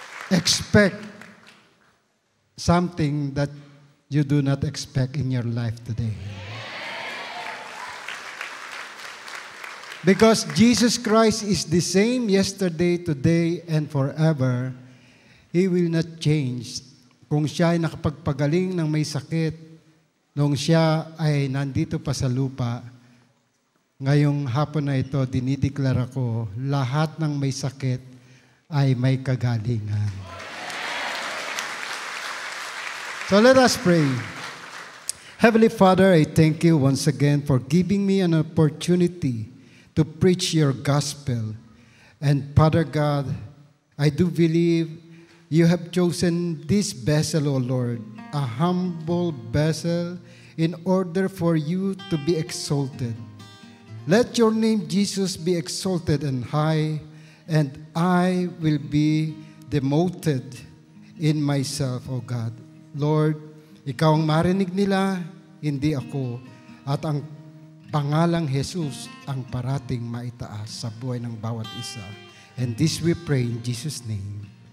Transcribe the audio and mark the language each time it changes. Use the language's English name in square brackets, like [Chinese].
[English] Expect something that you do not expect in your life today. Because Jesus Christ is the same yesterday, today, and forever, He will not change. [Filipino] Kung siya ay nakapagpagaling ng may sakit, nung siya ay nandito pa sa lupa, ngayong hapon na ito, dinideklara ko, lahat ng may sakit ay may kagalingan. [English] So let us pray. Heavenly Father, I thank you once again for giving me an opportunity to preach your gospel. And Father God, I do believe you have chosen this vessel, O Lord, a humble vessel in order for you to be exalted. Let your name, Jesus, be exalted and high, and I will be demoted in myself, O God. [Filipino] Lord, ikaw ang marinig nila, hindi ako, at ang pangalang Jesus ang parating maitaas sa buhay ng bawat isa. [English] And this we pray in Jesus' name.